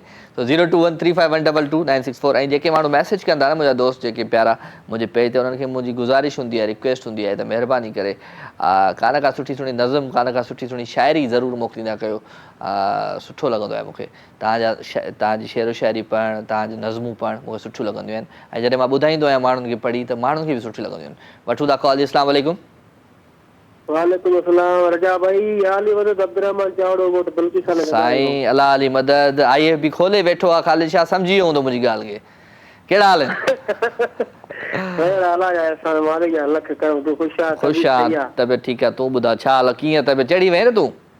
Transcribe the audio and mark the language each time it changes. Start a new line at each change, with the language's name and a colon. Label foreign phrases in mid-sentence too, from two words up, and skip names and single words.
Sindhi: सो 0213512296 ऐं जेके माण्हू मैसेज कंदा न मुंहिंजा दोस्त जेके प्यारा मुंहिंजे पेज ते, उन्हनि खे मुंहिंजी गुज़ारिश हूंदी आहे, रिक्वेस्ट हूंदी आहे त महिरबानी करे कान का सुठी सुठी नज़म, कान का सुठी सुठी शाइरी ज़रूरु मोकिलींदा कयो। सुठो लॻंदो आहे मूंखे तव्हांजी शेरो शाइरी पढ़णु, तव्हांजी नज़मूं पढ़णु मूंखे सुठियूं लॻंदियूं आहिनि। ऐं जॾहिं मां ॿुधाईंदो आहियां माण्हुनि खे पढ़ी त माण्हुनि खे बि सुठियूं लॻंदियूं आहिनि। वठूं था कॉल जी।
Arabic: السلام عليكم. وعليكم السلام
Sindhi: रजा भाई, आली मदद अब्दुर्रहमान चावड़ो मोट बल्कि सां साईं अल्लाह अली मदद। IFB खोले वेठो आहे, ख़ालिद शाह सम्झी वियो हूंदो मुंहिंजी ॻाल्हि खे। कहिड़ा हाल आहिनि? ख़ुशि आहे, तबियत ठीकु आहे। तूं ॿुधा छा हाल, कीअं तबियत चढ़ी वई न तूं?